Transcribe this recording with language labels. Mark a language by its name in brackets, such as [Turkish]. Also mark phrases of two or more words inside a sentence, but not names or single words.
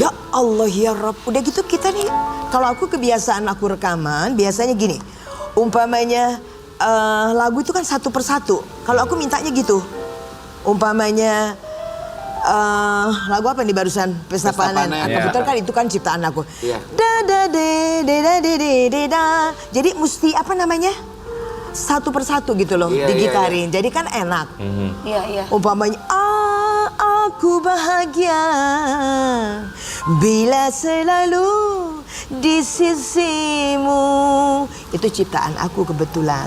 [Arabic] يا الله يا رب, [Indonesian] udah gitu kita nih, kalau aku kebiasaan aku rekaman, biasanya gini, umpamanya lagu itu kan satu persatu. Kalau aku mintanya gitu, umpamanya lagu apa nih barusan, Pesta Panen. Panen. Kebetulan kan itu kan ciptaan aku. Iya. Da da de de da de de da. Jadi mesti apa namanya? Satu persatu gitu loh, Iya, digitarin. Jadi kan enak. Iya, iya. Umpamanya aku bahagia bila selalu di sisimu. Itu ciptaan aku kebetulan.